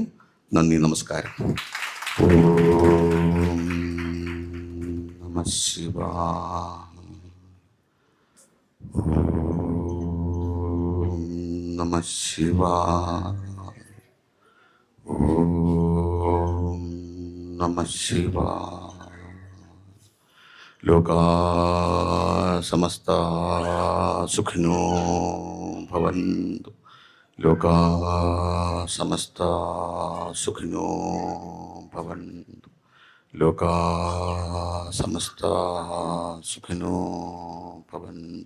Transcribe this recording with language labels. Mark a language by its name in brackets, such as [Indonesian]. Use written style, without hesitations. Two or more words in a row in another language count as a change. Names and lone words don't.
[Malayalam] നന്ദി, നമസ്കാരം. [Sanskrit] ഓം നമഃ ശിവായ. ഓം നമഃ ശിവായ. ഓം നമഃ ശിവായ. ലോകാ സമസ്ത സുഖിനോ ഭവന്തു. ലോകാ സമസ്ത സുഖിനോ ഭവന്തു. ലോകാ സമസ്ത സുഖിനോ ഭവന്തു.